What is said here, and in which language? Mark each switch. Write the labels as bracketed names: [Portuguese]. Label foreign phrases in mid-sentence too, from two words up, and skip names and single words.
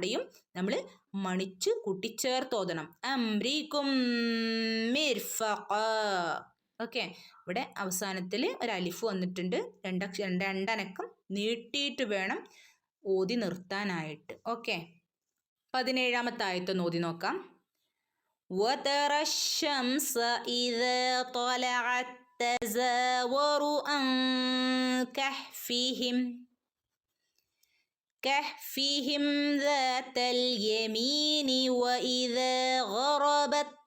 [Malayalam] അവിടെയും നമ്മൾ മണിച്ച് കൂട്ടിച്ചേർത്ത് ഓതണം. [Arabic] أمركم مرفقا. [Malayalam] ഓക്കെ, ഇവിടെ അവസാനത്തിൽ ഒരു അലിഫ് വന്നിട്ടുണ്ട്. രണ്ടനക്കം നീട്ടിയിട്ട് വേണം ഓതി നിർത്താനായിട്ട്. ഓക്കെ, 17ാമത്തെ ആയത്തൊന്ന് ഓതി നോക്കാം. [Arabic] وترى الشمس إذا طلعت تزاور عن كهفهم ذات اليمين وإذا غربت